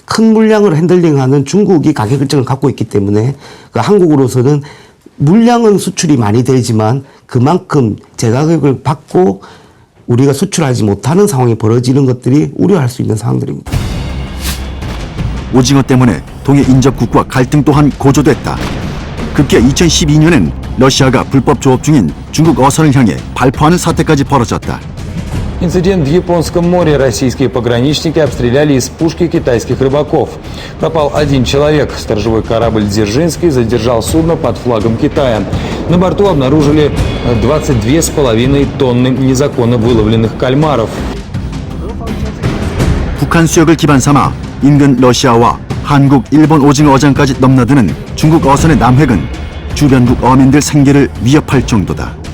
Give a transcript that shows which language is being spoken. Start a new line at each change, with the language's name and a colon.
Korean: 큰 물량을 핸들링하는 중국이 가격 일정을 갖고 있기 때문에 그 한국으로서는 물량은 수출이 많이 되지만 그만큼 제가격을 받고 우리가 수출하지 못하는 상황이 벌어지는 것들이 우려할 수 있는 상황들입니다. 오징어 때문에 동해 인접국과 갈등 또한 고조됐다. 급기야 2012년엔 러시아가 불법 조업 중인 중국 어선을 향해 발포하는 사태까지 벌어졌다.
Russian: Инцидент в Японском море. Российские пограничники обстреляли из пушки китайских рыбаков. Пропал один человек. Сторожевой корабль «Дзержинский» задержал судно под флагом Китая. На борту обнаружили 22,5 тонны незаконно выловленных кальмаров.
Korean: 북한 수역을 기반 삼아 인근 러시아와 한국, 일본 오징어 어장까지 넘나드는 중국 어선의 남획은 주변국 어민들 생계를 위협할 정도다.